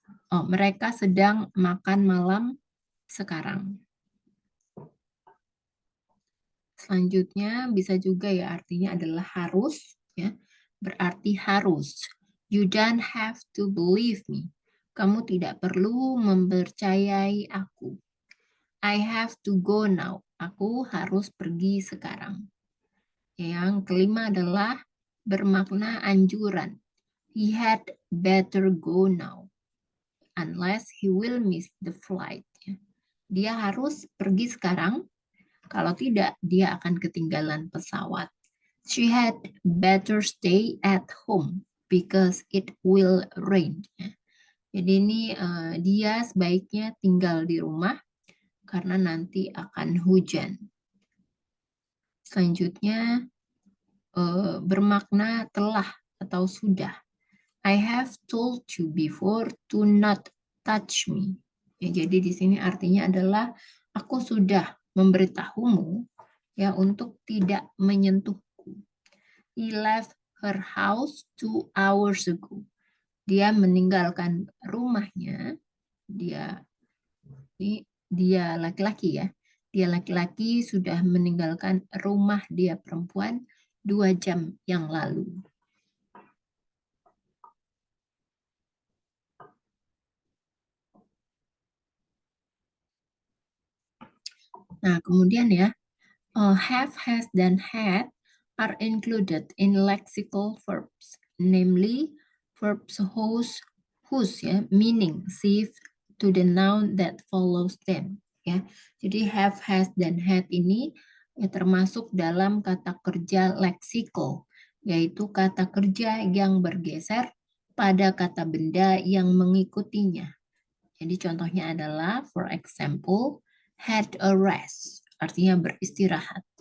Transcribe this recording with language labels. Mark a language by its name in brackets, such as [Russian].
[Indonesian] Oh, mereka sedang makan malam sekarang. Selanjutnya bisa juga ya artinya adalah harus ya. Berarti harus. [English] You don't have to believe me. [Indonesian] Kamu tidak perlu mempercayai aku. [English] I have to go now. [Indonesian] Aku harus pergi sekarang. Yang kelima adalah bermakna anjuran. [English] He had better go now. Unless he will miss the flight. [Indonesian] Dia harus pergi sekarang. Kalau tidak, dia akan ketinggalan pesawat. [English] She had better stay at home because it will rain. [Indonesian] Jadi ini dia sebaiknya tinggal di rumah karena nanti akan hujan. Selanjutnya bermakna telah atau sudah. [English] I have told you before to not touch me. [Indonesian] Ya, jadi di sini artinya adalah aku sudah memberitahumu ya untuk tidak menyentuhku. [English] He left her house 2 hours ago. [Indonesian] Dia meninggalkan rumahnya. Dia ini dia laki-laki ya. Dia laki-laki sudah meninggalkan rumah dia perempuan 2 jam yang lalu. Nah, kemudian ya, [English] have, has, dan had are included in lexical verbs, namely verbs whose ya, meaning shift to the noun that follows them. [Indonesian] Ya, jadi have, has, dan had ini ya, termasuk dalam kata kerja leksikal, yaitu kata kerja yang bergeser pada kata benda yang mengikutinya. Jadi contohnya adalah, [English] for example, had a rest, [Indonesian] artinya beristirahat.